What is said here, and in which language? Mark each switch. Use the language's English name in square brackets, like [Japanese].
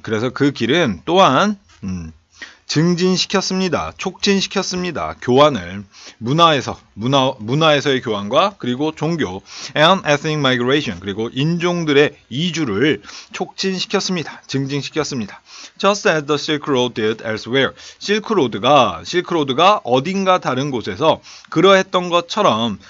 [Korean] 그래서 그 길은 또한 증진시켰습니다. 촉진시켰습니다. 교환을. 문화에서의 교환과 그리고 종교 [English] and ethnic migration, [Korean] 그리고 인종들의 이주를 촉진시켰습니다. 증진시켰습니다. [English] Just as the Silk Road did elsewhere. [Korean] 실크로드가 어딘가 다른 곳에서 그러했던 것처럼.